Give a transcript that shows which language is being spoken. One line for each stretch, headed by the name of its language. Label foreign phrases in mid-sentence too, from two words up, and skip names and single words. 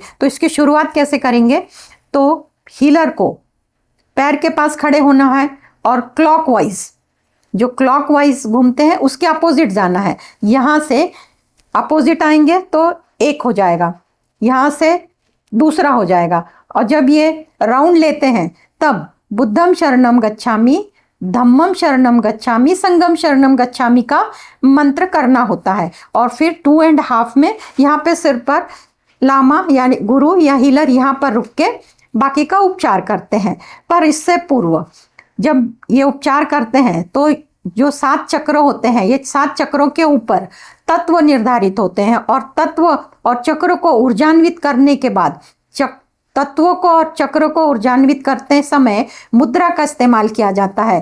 Hindi: तो इसकी शुरुआत कैसे करेंगे? तो हीलर को पैर के पास खड़े होना है और क्लॉकवाइज, जो क्लॉकवाइज घूमते हैं उसके अपोजिट जाना है। यहाँ से अपोजिट आएंगे तो एक हो जाएगा, यहाँ से दूसरा हो जाएगा, और जब ये राउंड लेते हैं तब
Pali: बुद्धम शरणम गच्छामि, धम्मम शरणम गच्छामि, संगम शरणम गच्छामि
Hindi: का मंत्र करना होता है। और फिर 2.5 में यहाँ पे सिर पर लामा यानी गुरु या हीलर यहाँ पर रुक के बाकी का उपचार करते हैं। पर इससे पूर्व जब ये उपचार करते हैं तो जो 7 चक्र होते हैं, ये 7 चक्रों के ऊपर तत्व निर्धारित होते हैं, और तत्व और चक्र को ऊर्जान्वित करने के बाद तत्वों को और चक्र को ऊर्जान्वित करते समय मुद्रा का इस्तेमाल किया जाता है।